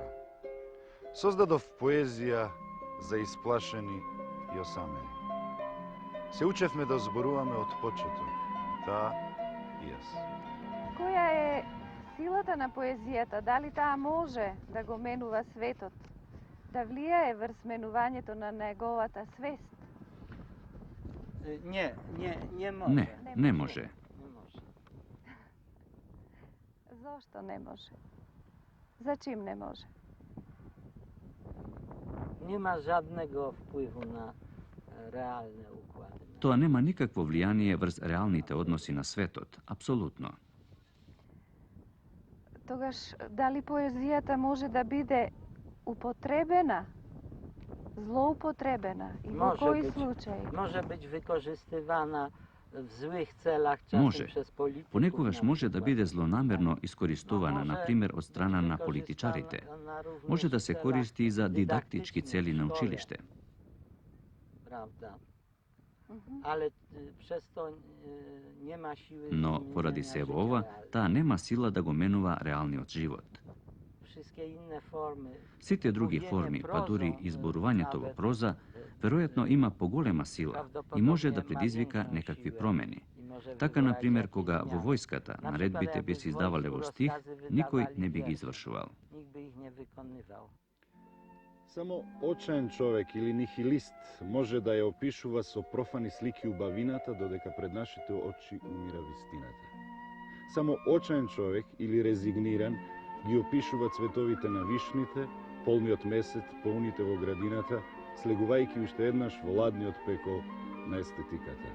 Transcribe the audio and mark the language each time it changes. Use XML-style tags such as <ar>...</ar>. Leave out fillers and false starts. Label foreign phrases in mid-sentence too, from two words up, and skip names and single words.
<mk>Создадов поезија за исплашени и осамени. Се учевме да зборуваме од почеток, таа и јас. Која е силата на поезијата? Дали таа може да го менува светот? Да влијае врз менувањето на неговата свест?</mk> <pl>Nie może.</pl> <mk>Не може. Зошто не може? Зачим не може?</mk> <pl>Nie ma żadnego wpływu na realne układy.</pl> <mk>Тоа нема никакво влијание врз реалните односи на светот, апсолутно. Тогаш, дали поезијата може да биде употребена, злоупотребена и во кои случаи?</mk> <pl>Może być wykorzystywana w złych celach, czasem</pl> <mk>Може.</mk> <pl>przez polityków.</pl> <mk>Понекогаш може да биде злонамерно искористувана, на пример, од страна на политичарите. Може да се користи и за дидактички цели на училиште.</mk> <pl>Prawda. Ale przez to nie ma siły.</pl> <mk>Но поради сево ова, таа нема сила да го менува реалниот живот.</mk> <pl>Wszystkie inne formy.</pl> <mk>Сите други форми, па дури изборувањето во проза, веројатно има поголема сила и може да предизвика некакви промени. Така, на пример, кога во војската наредбите би се издавале во стих, никој не би ги извршувал.</mk> <pl>Nikt by ich nie wykonywał.</pl> <mk>Само очаен човек или нихилист може да ја опишува со профани слики убавината, додека пред нашите очи умира вистината. Само очаен човек или резигниран ги опишува цветовите на вишните, полниот месец, полните во градината, слегувајќи уште еднаш во ладниот пекол на естетиката.</mk>